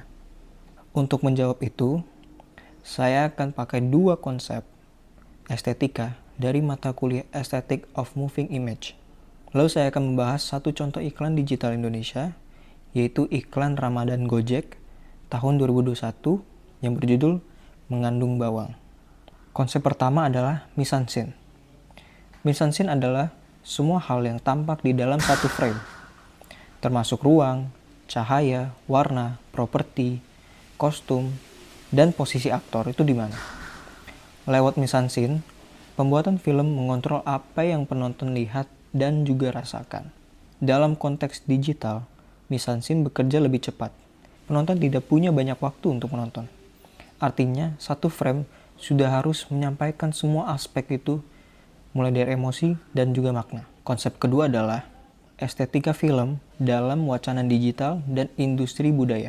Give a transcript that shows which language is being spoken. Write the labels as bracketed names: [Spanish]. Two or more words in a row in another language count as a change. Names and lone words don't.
[Indonesian] Untuk menjawab itu, saya akan pakai dua konsep estetika dari mata kuliah [English] Aesthetic of Moving Image. [Indonesian] Lalu saya akan membahas satu contoh iklan digital Indonesia, yaitu iklan Ramadan Gojek tahun 2021 yang berjudul Mengandung Bawang. Konsep pertama adalah mise-en-scène. Mise-en-scène adalah semua hal yang tampak di dalam satu frame, termasuk ruang, cahaya, warna, properti, kostum, dan posisi aktor itu di mana. Lewat mise-en-scène, pembuatan film mengontrol apa yang penonton lihat dan juga rasakan. Dalam konteks digital, mise-en-scène bekerja lebih cepat. Penonton tidak punya banyak waktu untuk menonton. Artinya, satu frame sudah harus menyampaikan semua aspek itu, mulai dari emosi dan juga makna. Konsep kedua adalah estetika film dalam wacana digital dan industri budaya.